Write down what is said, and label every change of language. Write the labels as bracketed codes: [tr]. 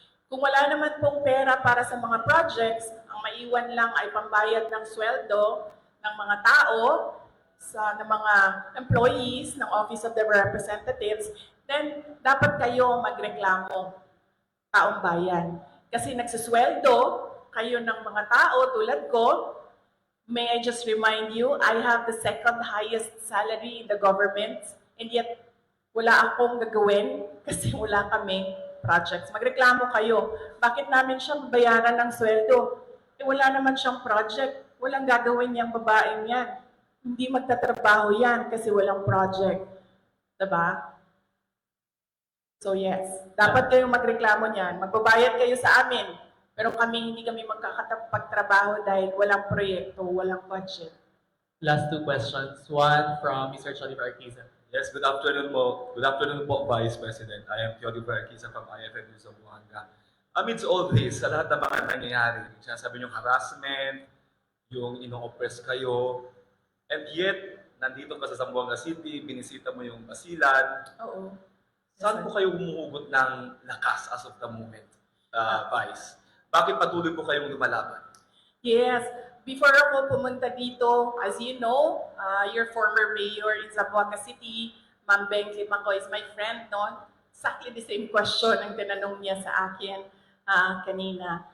[tl] Kung wala naman pong pera para sa mga projects, ang maiwan lang ay pambayad ng sweldo ng mga tao, ng mga employees ng Office of the Representatives, then dapat kayo magreklamo, taong bayan. Kasi nagsusweldo kayo ng mga tao tulad ko. [en] May I just remind you, I have the second highest salary in the government, and yet [tl] wala akong gagawin kasi wala kaming projects. Magreklamo kayo. Bakit namin siya bayaran ng sweldo? Wala naman siyang project. Walang gagawin niyang babaeng yan. Hindi magtatrabaho yan kasi walang project. Diba? So yes, dapat kayong magreklamo niyan. Magbabayad kayo sa amin. Pero hindi kami magkakapagtrabaho dahil walang proyekto, walang budget. [en] Last two questions. One from Mr. Choliver Arquiza. Yes, good afternoon po. Good afternoon po, Vice President. I am Theodore Arquiza from IFM News of Buanga. Amidst all this, [tl] sa lahat ng mga nangyayari, sinasabi niyong harassment, yung ino-oppress kayo, and yet, nandito ka sa Zamboanga City, binisita mo yung basilan. Oo. Saan po kayo humuhugot ng lakas [en] as of the moment, [tl] Vice? Bakit patuloy po kayong lumalaban? [en] Yes. Before [tl] ako pumunta dito, [en] as you know, your former mayor in Zamboanga City, Ma'am Beng Limako is my friend, no? Exactly the same question [tl] ang tinanong niya sa akin kanina.